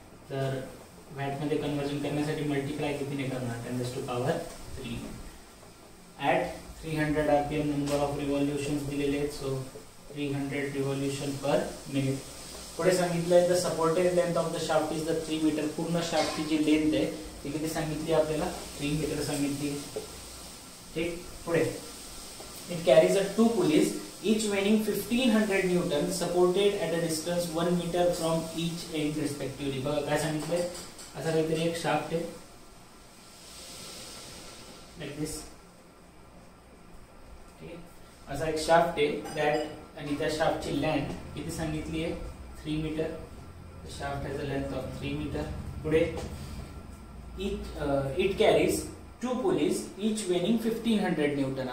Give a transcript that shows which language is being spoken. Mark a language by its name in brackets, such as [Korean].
[Marathi] तर वॅटमध्ये कन्व्हर्जन करण्यासाठी मल्टिप्लाय कितीने करणार 10⁻³ [English] at 300 rpm number of revolutions [Marathi] दिलेले आहेत. [English] So 300 revolution per minute. [Marathi] पुढे सांगितलंय [English] The supported length of the shaft is the 3 metre. [Marathi] पूर्ण शाफ्टची जी लेंथ आहे ती किती सांगितली आपल्याला 3 मीटर सांगितली. ठीक. [English] पुढे it carries 2 pulleys each weighing 1500 Newton supported at a distance 1 meter from each end respectively. [Marathi] बघा काय सांगितलंय, असा काहीतरी एक शाफ्ट आहे [English] like this. [Marathi] ठीक आहे. असा एक शाफ्ट आहे दॅट, आणि त्या शाफ्टची लेंथ किती सांगितली आहे 3 metre. [English] Shaft has a length of 3 metre. पुढे it carries 2 pulleys each weighing 1500 Newton.